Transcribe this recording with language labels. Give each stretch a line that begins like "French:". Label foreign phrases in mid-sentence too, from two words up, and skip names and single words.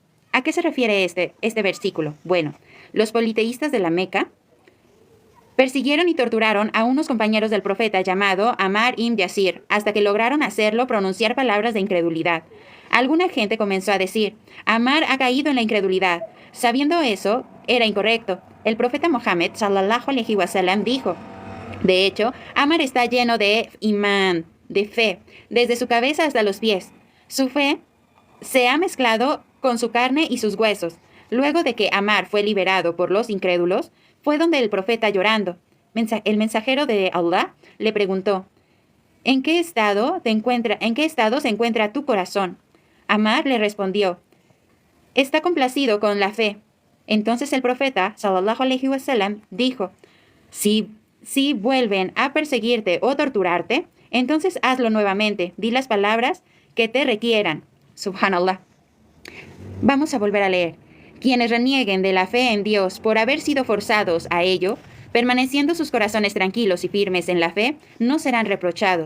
Spanish: ¿A qué se refiere este versículo? Bueno, los politeístas de la Meca persiguieron y torturaron a unos compañeros del profeta llamado Ammar ibn Yasir hasta que lograron hacerlo pronunciar palabras de incredulidad. Alguna gente comenzó a decir, Ammar ha caído en la incredulidad. Sabiendo eso, era incorrecto. El profeta Mohammed,
Arabic: صلى الله عليه وسلم,
Spanish: dijo, de hecho, Ammar está lleno de imán, de fe, desde su cabeza hasta los pies. Su fe se ha mezclado con su carne y sus huesos. Luego de que Ammar fue liberado por los incrédulos, fue donde el profeta llorando. El mensajero de Allah le preguntó, ¿En qué estado se encuentra tu corazón? Ammar le respondió, está complacido con la fe. Entonces el profeta,
Arabic: صلى الله عليه وسلم,
Spanish: dijo, si vuelven a perseguirte o torturarte, entonces hazlo nuevamente. Di las palabras que te requieran. Subhanallah. Vamos a volver a leer. Quienes renieguen de la fe en Dios por haber sido forzados a ello, permaneciendo sus corazones tranquilos y firmes en la fe, no serán reprochados.